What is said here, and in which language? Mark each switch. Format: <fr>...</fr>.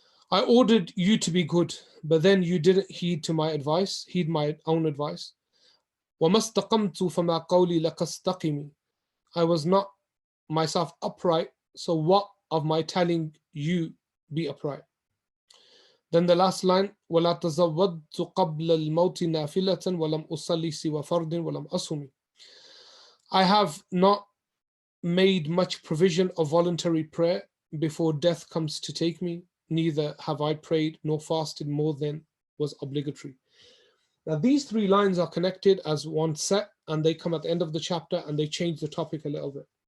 <en>I ordered you to be good, but then you didn't heed my own advice.</en> <ar>وَمَسْتَقَمْتُ فَمَا قَوْلِي لَكَسْتَقِمِ.</ar> <en>I was not myself upright, so what of my telling you be upright? Then the last line,</en> <ar>وَلَا تَزَوَّدْتُ قَبْلَ الْمَوْتِ نَافِلَةً وَلَمْ أُصَلِّ سِوَى فَرْضٍ وَلَمْ أَصُمِ.</ar> <en>I have not made much provision of voluntary prayer before death comes to take me, neither have I prayed nor fasted more than was obligatory. Now these three lines are connected as one set, and they come at the end of the chapter and they change the topic a little bit.</en>